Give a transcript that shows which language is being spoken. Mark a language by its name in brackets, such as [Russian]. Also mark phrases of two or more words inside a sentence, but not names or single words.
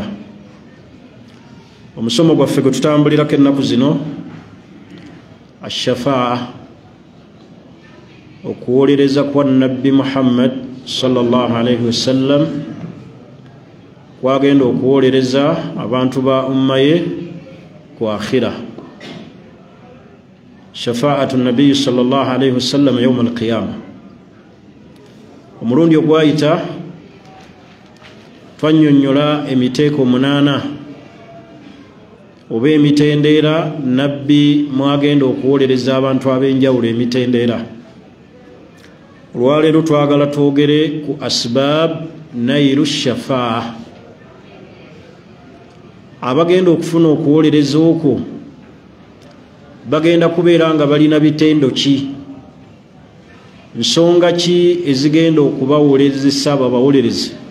[Ganda] Omusomo gwaffe gwe tutambulirako ennaku zino ashafaa, okuwolereza kwa Nabbi Muhammad [Arabic] صلى الله عليه وسلم [Ganda] kwagenda okuwolereza abantu ba umma ye ku akhira. [Arabic] شفاعة النبي صلى الله عليه وسلم يوم القيامة. [Ganda] Omulundi ogwayita twannyonnyola emiteeko 8 oba emitendera Nabbi mwagenda okuwolereza abantu ab'enjawulo emitendera. Olwaleero twagala twogere ku [Arabic] أسباب نيل الشفاعة, [Ganda] abagenda okufuna okuwolereza okwo bagenda kubeera nga balina bitendo ki, nsonga ki ezigenda okubawolerezesa babawolereze.